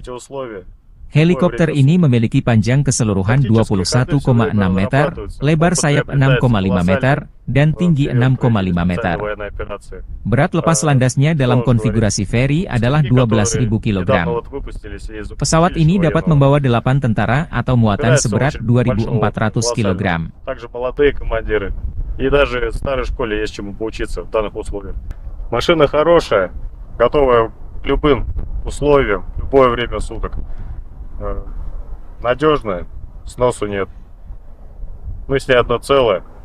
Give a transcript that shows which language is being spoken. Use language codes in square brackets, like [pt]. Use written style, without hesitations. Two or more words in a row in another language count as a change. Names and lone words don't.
[id] Helikopter ini memiliki panjang keseluruhan 21,6 meter, lebar sayap 6,5 meter, dan tinggi 6,5 meter. Berat lepas landasnya dalam konfigurasi Ferry adalah 12.000 kg. Pesawat ini dapat membawa 8 tentara atau muatan seberat 2.400 kg. [ru] Машина хорошая, готовая к любым условиям, в любое время суток. Надежная, сносу нет. Мы с ней одно целое.